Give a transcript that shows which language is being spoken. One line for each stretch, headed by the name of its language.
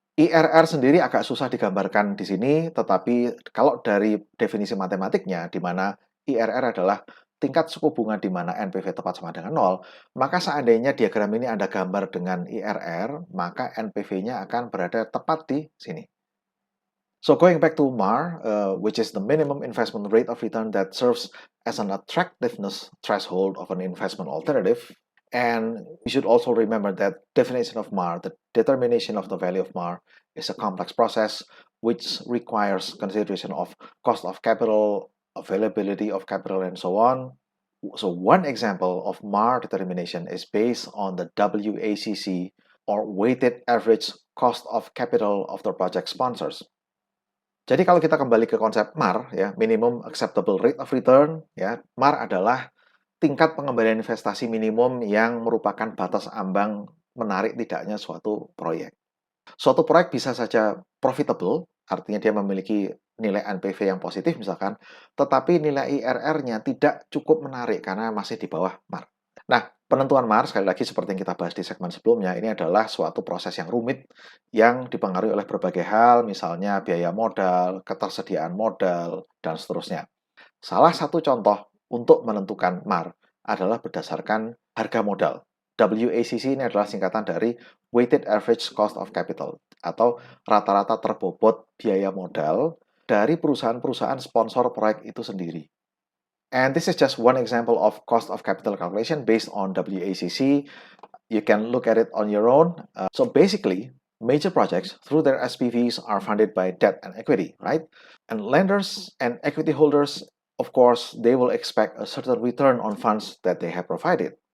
Indonesian: IRR sendiri agak susah digambarkan di sini, tetapi kalau dari definisi matematiknya, di mana IRR adalah tingkat suku bunga di mana NPV tepat sama dengan 0, maka seandainya diagram ini Anda gambar dengan IRR, maka NPV-nya akan berada tepat di sini.
English: So going back to MAR, which is the minimum investment rate of return that serves as an attractiveness threshold of an investment alternative. And we should also remember that definition of MAR, the determination of the value of MAR, is a complex process which requires consideration of cost of capital, availability of capital, and so on. So one example of MAR determination is based on the WACC, or weighted average cost of capital of the project sponsors.
Indonesian: Jadi kalau kita kembali ke konsep MAR, ya, minimum acceptable rate of return, ya, MAR adalah tingkat pengembalian investasi minimum yang merupakan batas ambang menarik tidaknya suatu proyek. Suatu proyek bisa saja profitable, artinya dia memiliki nilai NPV yang positif misalkan, tetapi nilai IRR-nya tidak cukup menarik karena masih di bawah MAR. Nah, penentuan MAR, sekali lagi seperti yang kita bahas di segmen sebelumnya, ini adalah suatu proses yang rumit yang dipengaruhi oleh berbagai hal, misalnya biaya modal, ketersediaan modal, dan seterusnya. Salah satu contoh untuk menentukan MAR adalah berdasarkan harga modal. WACC ini adalah singkatan dari Weighted Average Cost of Capital, atau rata-rata terbobot biaya modal dari perusahaan-perusahaan sponsor proyek itu sendiri.
English: And this is just one example of cost of capital calculation based on WACC. You can look at it on your own. So basically, major projects through their SPVs are funded by debt and equity, right? And lenders and equity holders, of course, they will expect a certain return on funds that they have provided.